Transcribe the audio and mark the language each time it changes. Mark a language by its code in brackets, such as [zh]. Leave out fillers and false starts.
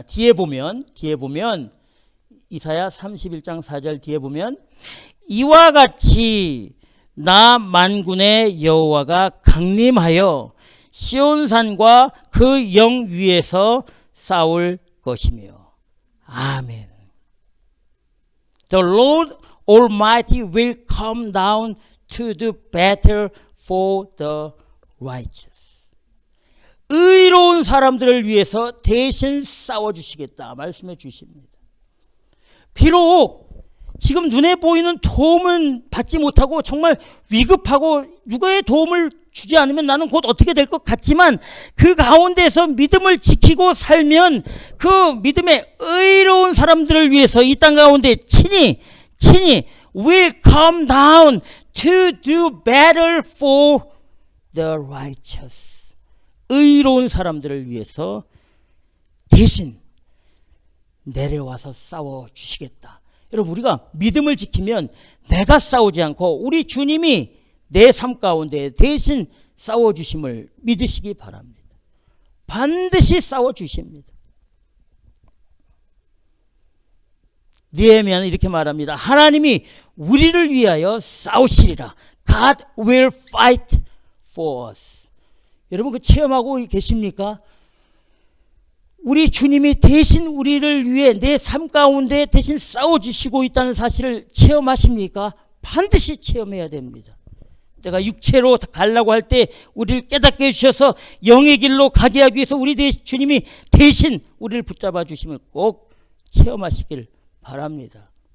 [ko] 뒤에 보면 이사야 31장 4절 뒤에 보면 이와 같이 나 만군의 여호와가 강림하여 시온산과 그 영 위에서 싸울 것이며 아멘. [en] The Lord Almighty will come down to do battle for the righteous. [ko] 의로운 사람들을 위해서 대신 싸워주시겠다 말씀해 주십니다. 비록 지금 눈에 보이는 도움은 받지 못하고 정말 위급하고 누구의 도움을 주지 않으면 나는 곧 어떻게 될 것 같지만 그 가운데서 믿음을 지키고 살면 그 믿음의 의로운 사람들을 위해서 이 땅 가운데 친히 [en] will come down to do battle for the righteous. [ko] 의로운 사람들을 위해서 대신 내려와서 싸워 주시겠다. 여러분 우리가 믿음을 지키면 내가 싸우지 않고 우리 주님이 내 삶 가운데 대신 싸워주심을 믿으시기 바랍니다. 반드시 싸워주십니다. 느헤미야는 이렇게 말합니다. 하나님이 우리를 위하여 싸우시리라. [en] God will fight for us. [ko] 여러분 그 체험하고 계십니까? 우리 주님이 대신 우리를 위해 내 삶 가운데 대신 싸워주시고 있다는 사실을 체험하십니까? 반드시 체험해야 됩니다. 내가 육체로 가려고 할 때 우리를 깨닫게 해주셔서 영의 길로 가게 하기 위해서 우리 주님이 대신 우리를 붙잡아 주심을 꼭 체험하시길 바랍니다.